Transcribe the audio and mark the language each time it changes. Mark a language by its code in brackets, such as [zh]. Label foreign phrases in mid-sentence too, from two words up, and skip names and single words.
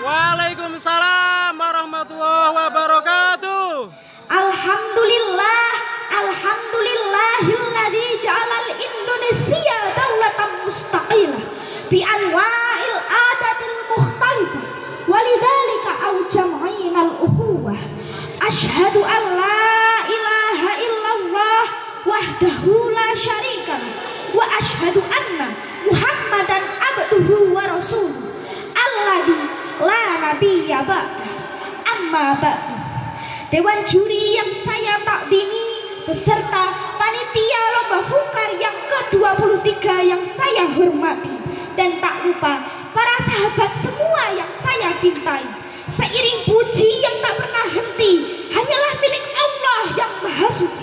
[ar] وعليكم السلام ورحمة الله وبركاته. الحمد لله، الحمد لله الذي جعل Indonesia دولة مستقلة بأنواع العادات المختلفة ولذلك أوجمعنا الأخوة. أشهد أن لا إله إلا الله وحده لا شريك له وأشهد أن محمدا عبده ورسوله الذي لا نبي بعده. أما بعد. [id] Dewan juri yang saya takdimi beserta panitia lomba fukar yang ke-23 yang saya hormati, dan tak lupa para sahabat semua yang saya cintai. Seiring puji yang tak pernah henti hanyalah milik Allah yang Maha Suci.